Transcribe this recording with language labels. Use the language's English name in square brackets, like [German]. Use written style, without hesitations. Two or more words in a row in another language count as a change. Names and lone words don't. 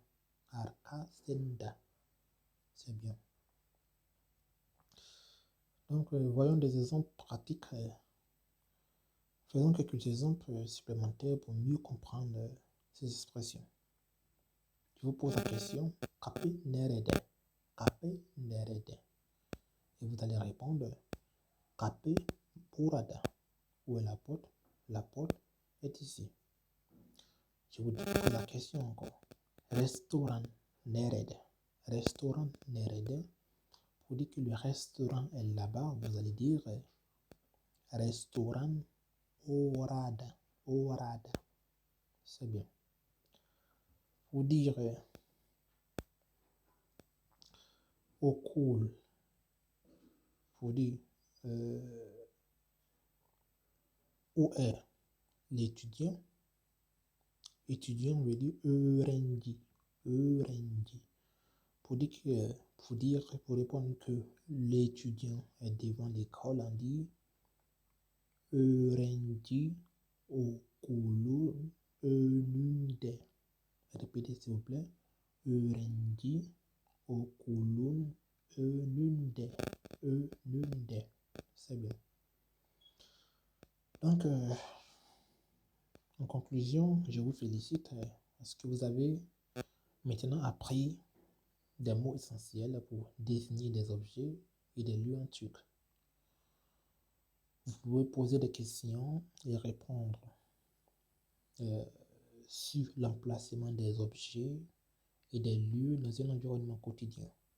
[French] Arkasında. C'est bien. Donc, voyons des exemples pratiques. Faisons quelques exemples supplémentaires pour mieux comprendre ces expressions. Je vous pose la question. [Turkish] Kapı nerede? Kapı nerede? [French] Et vous allez répondre. [Turkish] Kapı burada. [French] Où est la porte? La porte est ici. Je vous pose la question encore. [Turkish] Restaurant nerede? Restaurant nerede? [French] Pour dire que le restaurant est là-bas, vous allez dire [Turkish] restaurant orada. [French] Orada. C'est bien. Pour dire okul, pour dire où est l'étudiant. Étudiant veut dire [Turkish] öğrenci. Öğrenci. [French] Pour dire que pour répondre que l'étudiant est devant l'école, on dit [Turkish] öğrenci okulun önünde. [French] Répétez s'il vous plaît. [Turkish] Öğrenci okulun önünde. [French] Önünde. C'est bien. Donc, en conclusion, je vous félicite parce que vous avez maintenant appris des mots essentiels pour désigner des objets et des lieux en turc. Vous pouvez poser des questions et répondre sur l'emplacement des objets et des lieux dans un environnement quotidien.